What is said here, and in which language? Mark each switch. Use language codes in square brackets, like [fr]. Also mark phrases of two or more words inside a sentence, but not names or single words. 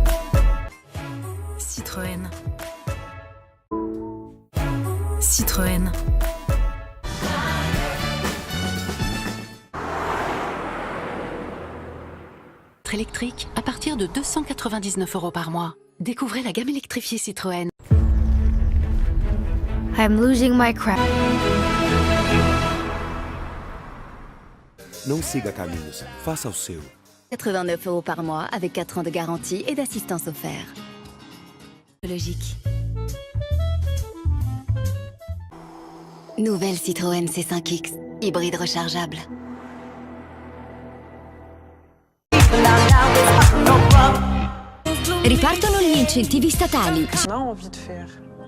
[fr] Citroën. Citroën. Électrique à partir de 299 € par mois. Découvrez la gamme électrifiée Citroën. [en] I'm losing my crap. [pt] Não siga caminhos, faça o seu. [fr] 89 € par mois avec 4 ans de garantie et d'assistance offerte. Logique. Nouvelle Citroën C5X, hybride rechargeable. [it] Ripartono gli incentivi statali. [fr] Non, envie de faire.